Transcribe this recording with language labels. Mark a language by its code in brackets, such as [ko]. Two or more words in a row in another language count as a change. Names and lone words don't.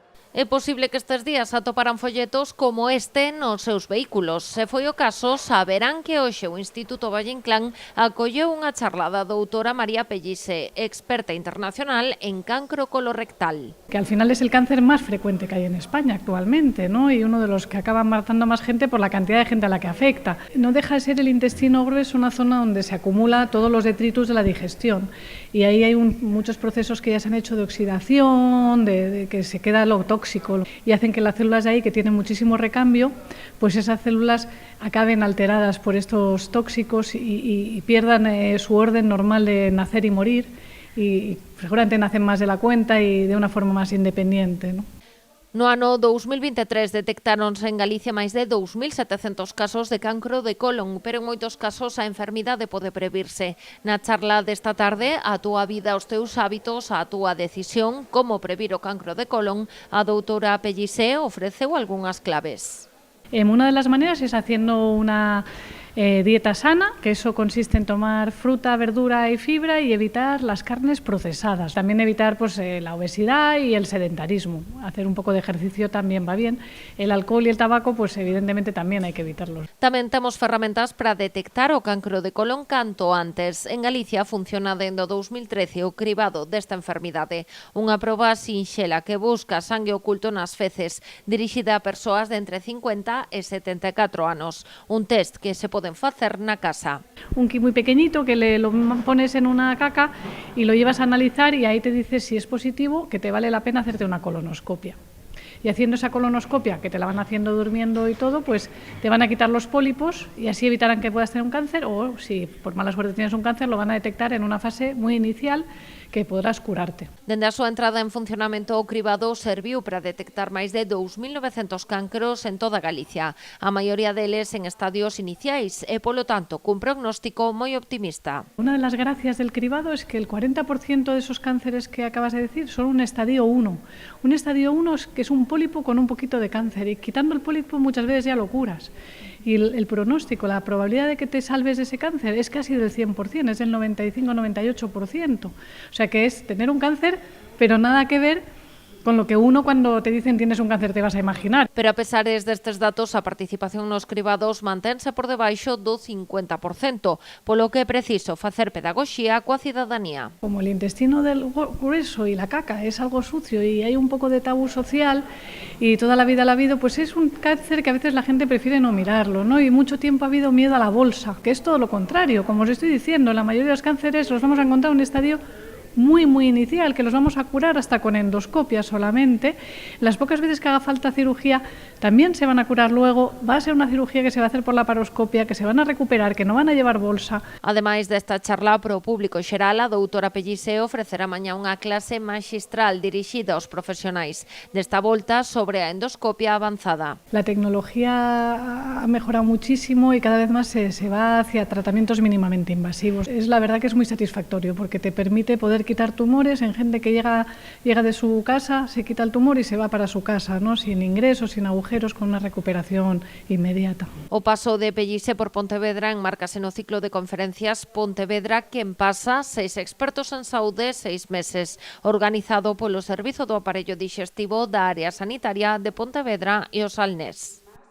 [gl] É posible que estes días atoparan folletos como este nos seus vehículos. Se foi o caso, saberán que hoxe o Instituto Valle Inclán acolleu unha charla da doutora María Pellise, experta internacional en cancro colorectal. [es] Que al final es el cáncer más frecuente que hay en España actualmente, ¿no? Y uno de los que acaban matando a más gente por la cantidad de gente a la que afecta. No deja de ser el intestino grueso una zona donde se acumula todos los detritus de la digestión y ahí hay muchos procesos que ya se han hecho de oxidación, de que se queda lo tóxico y hacen que las células de ahí, que tienen muchísimo recambio, pues esas células acaben alteradas por estos tóxicos y pierdan su orden normal de nacer y morir. Y seguramente nacen máis de la cuenta [gl] e de unha forma máis independiente, [es] ¿no? [gl] No ano 2023 detectáronse en Galicia máis de 2.700 casos de cancro de colon, pero en moitos casos a enfermidade pode previrse. Na charla desta tarde, a túa vida, os teus hábitos, a túa decisión, como previr o cancro de colon, a doutora Pellise ofreceu algunhas claves. [es] Una de las maneras es haciendo una dieta sana, que eso consiste en tomar fruta, verdura y fibra y evitar las carnes procesadas. También evitar la obesidad y el sedentarismo. Hacer un poco de ejercicio también va bien. El alcohol y el tabaco, pues evidentemente también hay que evitarlos. [gl] Tamén temos ferramentas para detectar o cancro de colon canto antes. En Galicia funciona dende o 2013 o cribado desta enfermidade. Unha proba sinxela que busca sangue oculto nas feces, dirixida a persoas de entre 50 e 74 anos. Un test que se poden facer na casa. [es] Un kit muy pequeñito que lo pones en una caca y lo llevas a analizar y ahí te dice si es positivo, que te vale la pena hacerte una colonoscopia. Y haciendo esa colonoscopia, que te la van haciendo durmiendo y todo, pues te van a quitar los pólipos y así evitarán que puedas tener un cáncer o si por mala suerte tienes un cáncer lo van a detectar en una fase muy inicial que podrás curarte. [gl] Dende a súa entrada en funcionamento o cribado serviu para detectar máis de 2.900 cancros en toda Galicia, a maioría deles en estadios iniciais e, polo tanto, cun prognóstico moi optimista. [es] Una de las gracias del cribado es que el 40% de esos cánceres que acabas de decir son un estadio 1. Un estadio 1 es que es un pólipo con un poquito de cáncer y quitando el pólipo muchas veces ya lo curas. Y el pronóstico, la probabilidad de que te salves de ese cáncer es casi del 100%, es del 95-98%. O sea que es tener un cáncer, pero nada que ver con lo que uno cuando te dicen tienes un cáncer te vas a imaginar. [gl] Pero a pesar destes datos, a participación nos cribados mantense por debaixo do 50%, polo que é preciso facer pedagogía coa cidadanía. [es] Como el intestino del grueso y la caca es algo sucio y hay un poco de tabú social y toda la vida lo ha habido, pues es un cáncer que a veces la gente prefiere no mirarlo, ¿no? Y mucho tiempo ha habido miedo a la bolsa, que es todo lo contrario. Como os estoy diciendo, la mayoría de los cánceres los vamos a encontrar en un estadio muy inicial, que los vamos a curar hasta con endoscopia solamente. Las pocas veces que haga falta cirugía también se van a curar luego. Va a ser una cirugía que se va a hacer por laparoscopia, que se van a recuperar, que no van a llevar bolsa. [gl] Ademais desta charla pro público xeral, a doutora Pellise ofrecerá mañá unha clase maxistral dirixida aos profesionais. Desta volta sobre a endoscopia avanzada. [es] La tecnología ha mejorado muchísimo y cada vez más se va hacia tratamientos mínimamente invasivos. Es la verdad que es muy satisfactorio porque te permite poder quitar tumores en gente que llega de su casa, se quita el tumor y se va para su casa, ¿no? Sin ingresos, sin agujeros, con una recuperación inmediata. [gl] O paso de Pellise por Pontevedra enmárcase no ciclo de conferencias Pontevedra Quen Pasa, 6 expertos en saúde, 6 meses, organizado polo Servizo do Aparello Dixestivo da Área Sanitaria de Pontevedra e o Salnés.